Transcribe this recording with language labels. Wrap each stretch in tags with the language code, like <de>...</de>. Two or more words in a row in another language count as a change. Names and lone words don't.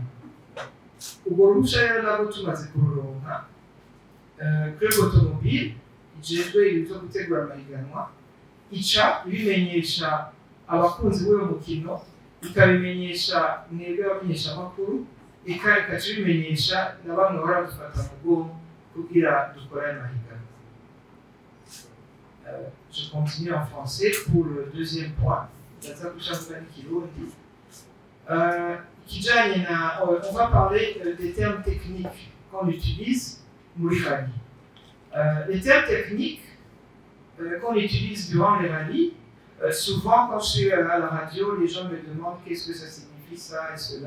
<rn>Ubwo ruhushya rero nabwo tumaze kururonka Club Automobile ijejwe ibyo gutegura amahiganwa ica ibimenyesha abakunzi b'uwo mukino, ikabimenyesha mwebwe abamenyesha amakuru, ikaca ibimenyesha na bamwe baradufata mu bwonko kugira dukore ayo mahiganwa.</rn> <fr>Je continue en français pour le deuxième point. On va parler des termes techniques qu'on utilise pour les rallyes. Les termes techniques qu'on utilise durant les rallyes, souvent quand je suis à la radio, les gens me demandent qu'est-ce que ça signifie ça et cela.</fr>